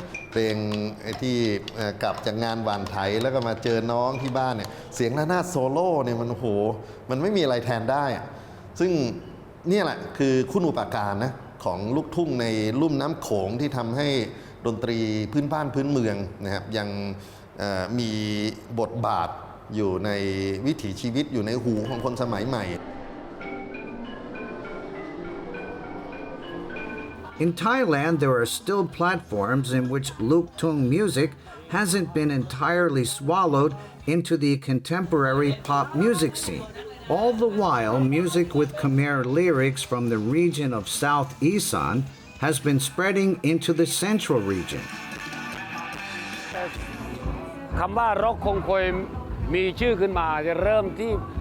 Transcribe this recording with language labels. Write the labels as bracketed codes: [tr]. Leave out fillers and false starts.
[th] เพลงที่กลับจากงานหวานไถแล้วก็มาเจอน้องที่บ้านเนี่ยเสียงระนาดโซโล่เนี่ยมันโหมันไม่มีอะไรแทนได้ซึ่งนี่แหละคือคุณูปการนะของลูกทุ่งในลุ่มน้ำโขงที่ทำให้ดนตรีพื้นบ้านพื้นเมืองนะครับยังมีบทบาทอยู่ในวิถีชีวิตอยู่ในหูของคนสมัยใหม่ [en] In Thailand, there are still platforms in which LUK THUNG music hasn't been entirely swallowed into the contemporary pop music scene. All the while, music with Khmer lyrics from the region of South Isan has been spreading into the central region. [th] คำว่าร็อกคงคอยมีชื่อขึ้นมาจะเริ่มที่